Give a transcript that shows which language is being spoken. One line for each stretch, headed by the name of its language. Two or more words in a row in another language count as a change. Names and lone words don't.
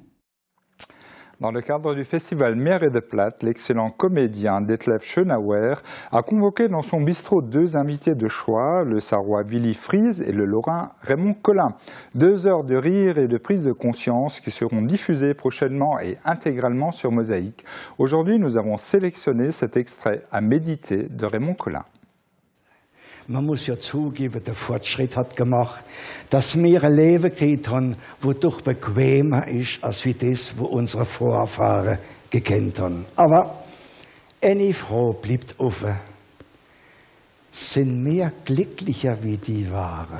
French: Dans le cadre du festival Meer et de Platte, l'excellent comédien Detlef Schönauer a convoqué dans son bistrot 2 invités de choix, le Sarrois Willy Fries et le Lorrain Raymond Collin. 2 heures de rire et de prise de conscience qui seront diffusées prochainement et intégralement sur Mosaïque. Aujourd'hui, nous avons sélectionné cet extrait à méditer de Raymond Collin.
German: Man muss ja zugeben, der Fortschritt hat gemacht, dass wir ein Leben gekriegt haben, das doch bequemer ist, als wie das, was unsere Vorfahren gekannt haben. Aber eine Frage bleibt offen. Sind wir glücklicher, wie die waren?